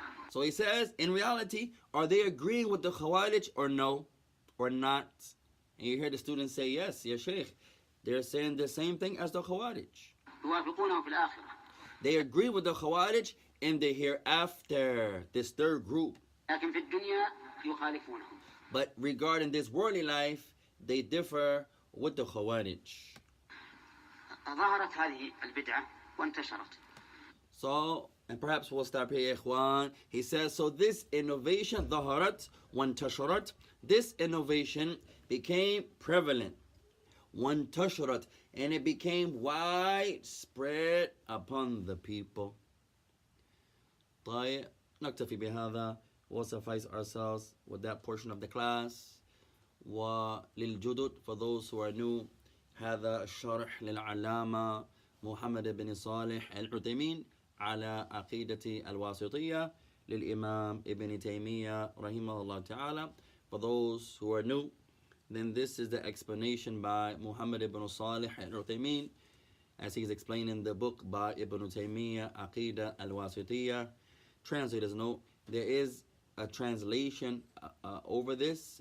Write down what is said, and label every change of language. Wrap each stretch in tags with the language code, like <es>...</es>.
<en>So he says, in reality, are they agreeing with the Khawarij or no? Or not? And you hear the students say, yes, ya Shaykh. They're saying the same thing as the Khawarij.</en> <ar>يوافقونه في الآخرة.</ar> <en>They agree with the Khawarij in the hereafter, this third group.</en> <ar>لكن في الدنيا يخالفونهم.</ar> <en>But regarding this worldly life, they differ with the Khawarij.</en> <ar>ظهرت هذه البدعة وانتشرت.</ar> <en>So, and perhaps we'll stop here, Ikhwan. He says, so this innovation,</en> <ar>ظهرت وانتشرت,</ar> <en>this innovation became prevalent. وانتشرت, and it became widespread upon the people.</en> <ar>طيب, نكتفي بهذا.</ar> <en>We'll suffice ourselves with that portion of the class.</en> <ar>وللجدد,</ar> <en>for those who are new,</en> <ar>هذا الشرح للعلامة محمد بن صالح العثيمين على عقيدة الواسطية للإمام ابن تيمية رحمه الله تعالى.</ar> <en>For those who are new, then this is the explanation by Muhammad ibn Salih al-Uthaymin, as he's explaining the book by Ibn Taymiyyah, Aqeedah Wassitiyaah. Translator's note, there is a translation over this.</en>